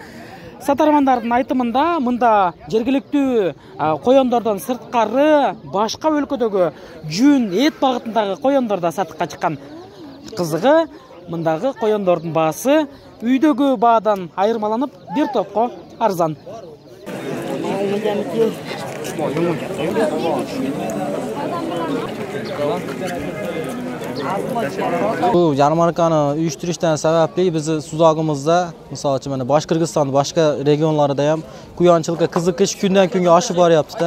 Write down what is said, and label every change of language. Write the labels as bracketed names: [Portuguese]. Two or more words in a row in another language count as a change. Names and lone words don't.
[Kyrgyz] Сатармандардын айтымында мында жергиликтүү коёндордон сырткары башка өлкөдөгү жүн, эт багытындагы коёндор да сатыкка чыккан. Кызыгы мындагы коёндордун баасы үйдөгү баадан айырмаланып бир топко арзан. [Uzbek] Bu yarmarkani uyushtirishdan sababli bizni Suzag'imizda, misol uchun mana bosh Qirg'iziston boshqa regionlarida ham quyonchilikka qiziqish kundan kunga oshib boryapti-da.